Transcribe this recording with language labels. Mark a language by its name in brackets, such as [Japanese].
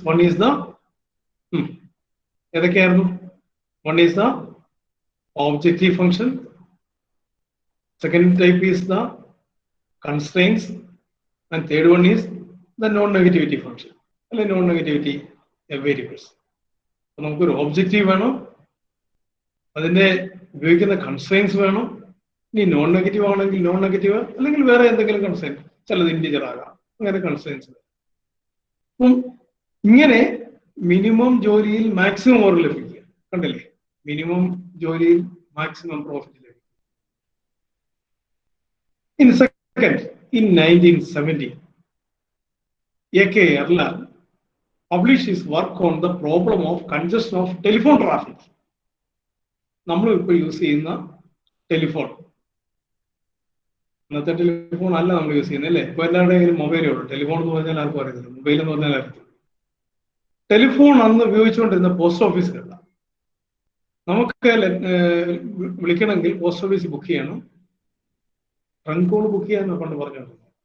[English] One is the [Malayalam] ഏതൊക്കെയായിരുന്നു? [English] One is the objective function. Second type is the constraints, and third one is the non-negativity function അല്ലെ, non-negativity variables. [Malayalam] നമുക്കൊരു objective വേണം, അതിന്റെ ഉപയോഗിക്കുന്ന constraints വേണം. ഇനി non negative ആണെങ്കിൽ non negative, അല്ലെങ്കിൽ വേറെ എന്തെങ്കിലും കൺസ്ട്രെയിൻസ്, ചിലത് ഇന്റിജർ ആകാം, അങ്ങനെ കൺസ്ട്രെയിൻസ്. അപ്പം ഇങ്ങനെ മിനിമം ജോലിയിൽ മാക്സിമം ഓർ ലഭിക്കുക. കണ്ടില്ലേ, മിനിമം ജോലിയിൽ മാക്സിമം പ്രോഫിറ്റ് ലഭിക്കുക. [English] In 1970, A.K. Erlang published his work on the problem of congestion of telephone traffic. [Malayalam] നമ്മൾ ഇപ്പോൾ യൂസ് ചെയ്യുന്ന ടെലിഫോൺ, ഇന്നത്തെ ടെലിഫോൺ അല്ല നമ്മൾ യൂസ് ചെയ്യുന്നത് അല്ലേ. ഇപ്പോൾ എല്ലാവരുടെയും മൊബൈലേ ഉള്ളൂ. ടെലിഫോൺ എന്ന് പറഞ്ഞാൽ ആർക്കും അറിയത്തില്ല, മൊബൈൽ എന്ന് പറഞ്ഞാൽ അറിയത്തില്ല. ടെലിഫോൺ അന്ന് ഉപയോഗിച്ചുകൊണ്ടിരുന്ന പോസ്റ്റ് ഓഫീസിലല്ല. നമുക്ക് വിളിക്കണമെങ്കിൽ പോസ്റ്റ് ഓഫീസിൽ ബുക്ക് ചെയ്യണം, ട്രങ്ക് കോൾ ബുക്ക് ചെയ്യാന്ന് പണ്ട് പറഞ്ഞിട്ടുണ്ട്.